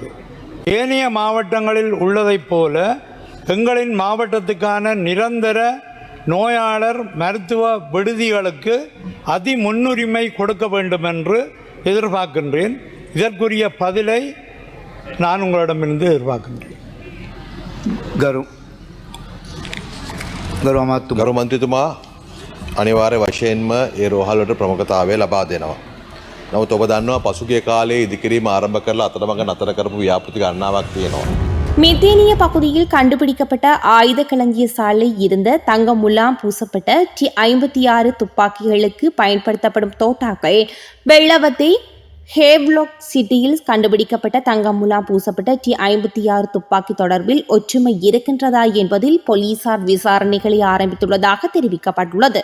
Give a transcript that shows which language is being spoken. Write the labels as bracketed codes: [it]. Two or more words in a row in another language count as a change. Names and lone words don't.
[ta] ஏனைய மாவட்டங்களில் உள்ளதைப் போல எங்களின் மாவட்டத்துக்கான நிரந்தர நோயாளர் மருத்துவ விடுதிகளுக்கு முன்னுரிமை கொடுக்க வேண்டும் என்று எதிர்பார்க்கின்றேன். இதற்குரிய பதிலை நான் உங்களிடமிருந்து எதிர்பார்க்கின்றேன். [si] ගරු මන්ත්‍රීතුමා අනිවාර්ය වශයෙන්ම ඒ රෝහල්වලට ප්‍රමුඛතාවය ලබා දෙනවා. නමුත් ඔබ දන්නවා පසුගිය කාලේ ඉදිකිරීම ආරම්භ කරලා අතරමඟ නතර කරපු ව්‍යාපෘති ගණනාවක් තියෙනවා. [ta] மித்தேனிய பகுதியில் கண்டுபிடிக்கப்பட்ட ஆயுத களஞ்சிய சாலை இருந்த தங்க முலாம் பூசப்பட்ட T56 துப்பாக்கிகளுக்கு பயன்படுத்தப்படும் தோட்டாக்கள் வெள்ளவத்தை ஹேவ்லாக் சிட்டியில் கண்டுபிடிக்கப்பட்ட தங்க முலாம் பூசப்பட்ட T56 துப்பாக்கி தொடர்பில் ஒற்றுமை இருக்கின்றதா என்பதில் போலீசார் விசாரணைகளை ஆரம்பித்துள்ளதாக தெரிவிக்கப்பட்டுள்ளது.